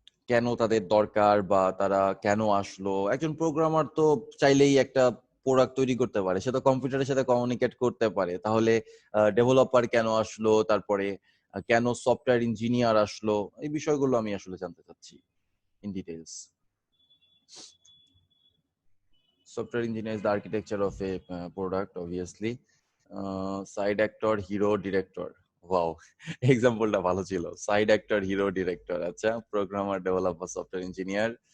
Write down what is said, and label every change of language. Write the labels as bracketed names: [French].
[Bangla] কেন তাদের দরকার, বা তারা কেন আসলো? একজন প্রোগ্রামার তো চাইলেই একটা প্রোডাক্ট তৈরি করতে পারে, সে তো কম্পিউটারের সাথে কমিউনিকেট করতে পারে। তাহলে ডেভেলপার কেন আসলো? তারপরে কেন সফটওয়্যার ইঞ্জিনিয়ার আসলো? এই বিষয়গুলো আমি আসলে জানতে চাচ্ছি in details. [English] Software engineer is the architecture of a product, obviously. Side actor, hero, director. [Bangla] Wow, এক্সাম্পলটা ভালো ছিল। Side actor, hero, director. আচ্ছা, প্রোগ্রামার, ডেভেলপার, সফটওয়্যার ইঞ্জিনিয়ার।